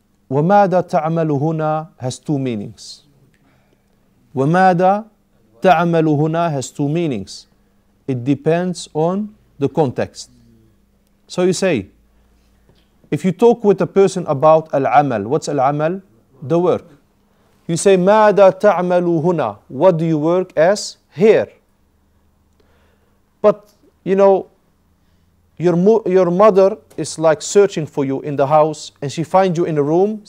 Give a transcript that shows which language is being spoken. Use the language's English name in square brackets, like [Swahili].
[Arabic] وماذا تعمل هنا [English] has two meanings. وماذا تعمل هنا has two meanings. It depends on the context. So you say, if you talk with a person about al-amal, what's al-amal? The work. You say, [Arabic] ماذا تعمل هنا? [English] What do you work as? Here. But, you know, your mother is like searching for you in the house and she finds you in a room.